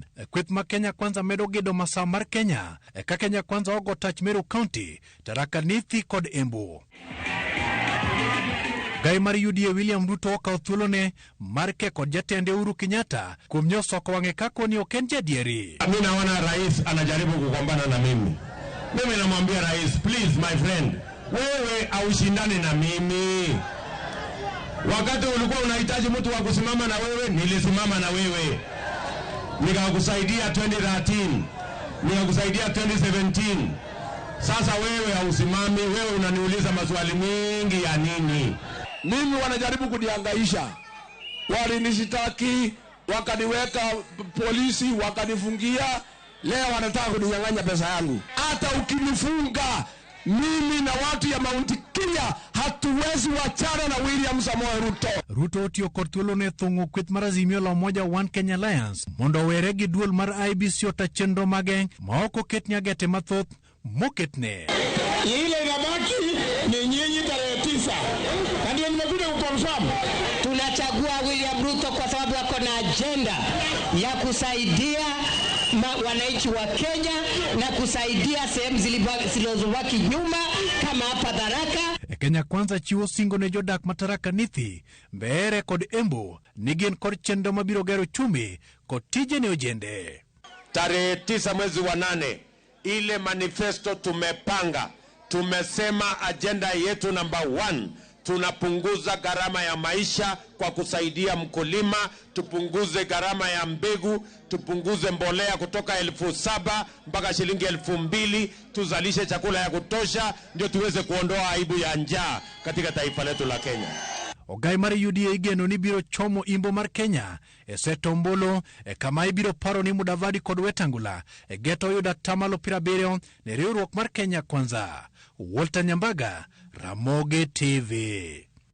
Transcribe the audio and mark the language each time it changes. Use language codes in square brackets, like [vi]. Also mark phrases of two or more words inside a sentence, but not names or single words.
[luo] Kweth ma Kenya Kwanza medo gedo masaa mar Kenya. Ka Kenya Kwanza ogo tach Meru County, Tharaka Nithi kod Embu. Gai mar UDA William Ruto okawo thuolone mar keko jatende Uhuru Kenyatta kuom nyosoko wang'e kako ni ok en jadieri. [sw] Mimi naona rais anajaribu kugombana na mimi. Mimi namwambia rais, [en] please my friend, [sw] wewe aushindane na mimi. Wakati ulikuwa unahitaji mtu wa kusimama na wewe, nilisimama na wewe. Nikakusaidia 2013, nikakusaidia 2017. Sasa wewe hausimami, wewe unaniuliza maswali mingi ya nini? Mimi wanajaribu kunihangaisha. Walinishitaki, wakaniweka polisi, wakanifungia. Leo wanataka kuninyang'anya pesa yangu. Hata ukinifunga, mimi na watu ya Mount Kenya hatuwezi wachana na William Samoei Ruto. [luo] Ruto otiyo kod thuolone thung'o kweth mar Azimio la Umoja One Kenya Alliance mondo owere gi duol mar IEBC ota chenro mage ma ok oket nyagete mathoth moketne. [sw] Ile inabaki ni nyinyi tarehe 9. Na ndio nimekuja kuconfirm. Tunachagua William Ruto kwa sababu ako na agenda ya kusaidia wananchi wa Kenya na kusaidia sehemu zilizobaki nyuma kama hapa Tharaka. [luo] Kenya Kwanza chiwo singo ne jodak ma Tharaka Nithi, Mbeere kod Embu ni gin kod chenro mabiro gero chumi kod tije ne ojende. [sw] Tarehe 9 mwezi wa 8, ile manifesto tumepanga, tumesema agenda yetu number 1, tunapunguza gharama ya maisha kwa kusaidia mkulima, tupunguze gharama ya mbegu, tupunguze mbolea kutoka 7,000 mpaka shilingi 2,000, tuzalishe chakula ya kutosha ndio tuweze kuondoa aibu ya njaa katika taifa letu la Kenya. [luo] Ogai mar UDA igeno ni biro chomo imbo mar Kenya Seto Ombolo kama ibiro paro ni Mudavadi kod Wetangula geto yuda tamalo 70 ne riwruok mar Kenya Kwanza. Walter Nyambaga, Ramogi TV.